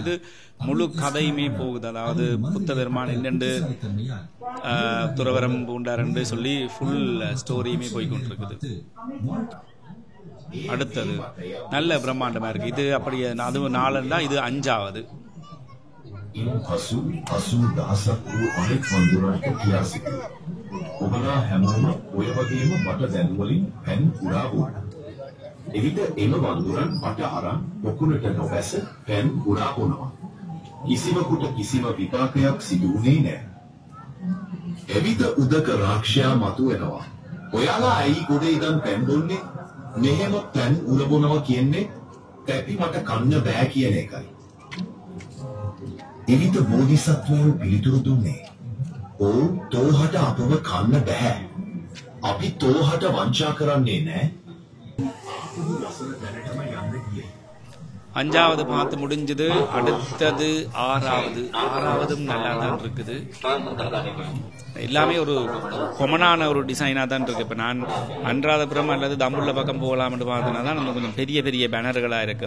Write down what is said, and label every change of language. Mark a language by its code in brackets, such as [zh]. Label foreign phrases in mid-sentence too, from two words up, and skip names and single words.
[ta] இது முழு கதையுமே போகுது. அதாவது புத்த பெருமான் என்னென்று துறவரம் பூண்டார் சொல்லி [en] full story [ta] போய் கொண்டிருக்குது. அடுத்தது நல்ல பிரம்மாண்டமா இருக்கு. இது அப்படியே அதுவும் 4 இது 5வது. [si] එවිට එම වඳුරන් මට අරන් පොකුණට නොබැස පෑන් උරා බොනවා. කිසිවකුට කිසිම විපාකයක් සිදු වුණේ නැහැ. එවිට උදක රාක්ෂයා මතුවෙනවා. ඔයාලා ඇයි ගොඩේ ඉඳන් පෑන් බොන්නේ? මෙහෙම පෑන් උර බොනවා කියන්නේ තැපි මට කන්න බෑ කියන එකයි. එවිට බෝධිසත්වයෝ පිළිතුරු දුන්නේ. "ඕ තෝහට අපව කන්න බෑ. අපි තෝහට වංචා කරන්නේ නැහැ." [ta] 5வது பார்த்து முடிஞ்சது. அடுத்தது 6வதும் நல்லா தான் இருக்குது. எல்லாமே ஒரு கொமனான ஒரு டிசைனாக தான் இருக்கு. இப்போ நான் அன்றாதபுரம் அல்லது தம்புள்ள பக்கம் போகலாம்னு பார்த்தோன்னா தான் நம்ம கொஞ்சம் பெரிய பெரிய பேனர்களாக இருக்கும்.